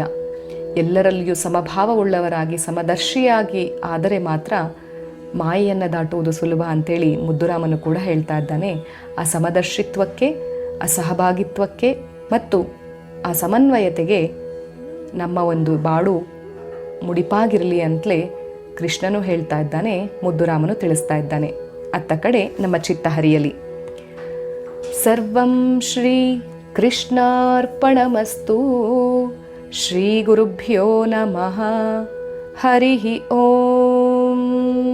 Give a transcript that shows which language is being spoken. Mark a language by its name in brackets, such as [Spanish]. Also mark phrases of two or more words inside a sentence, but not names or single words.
[Kannada] ಎಲ್ಲರಲ್ಲಿಯೂ ಸಮಭಾವವುಳ್ಳವರಾಗಿ ಸಮದರ್ಶಿಯಾಗಿ ಆದರೆ ಮಾತ್ರ ಮಾಯೆಯನ್ನು ದಾಟುವುದು ಸುಲಭ ಅಂತೇಳಿ ಮುದ್ದುರಾಮನು ಕೂಡ ಹೇಳ್ತಾ ಇದ್ದಾನೆ. ಆ ಸಮದರ್ಶಿತ್ವಕ್ಕೆ, ಆ ಸಹಭಾಗಿತ್ವಕ್ಕೆ ಮತ್ತು ಆ ಸಮನ್ವಯತೆಗೆ ನಮ್ಮ ಒಂದು ಬಾಳು ಮುಡಿಪಾಗಿರಲಿ ಅಂತಲೇ ಕೃಷ್ಣನು ಹೇಳ್ತಾ ಇದ್ದಾನೆ, ಮುದ್ದುರಾಮನು ತಿಳಿಸ್ತಾ ಇದ್ದಾನೆ. ಅತ್ತ ಕಡೆ ನಮ್ಮ ಚಿತ್ತ ಹರಿಯಲಿ. [Sanskrit] ಸರ್ವಂ ಶ್ರೀ ಕೃಷ್ಣಾರ್ಪಣಮಸ್ತು. ಶ್ರೀ ಗುರುಭ್ಯೋ ನಮಃ. ಹರಿ ಓಂ.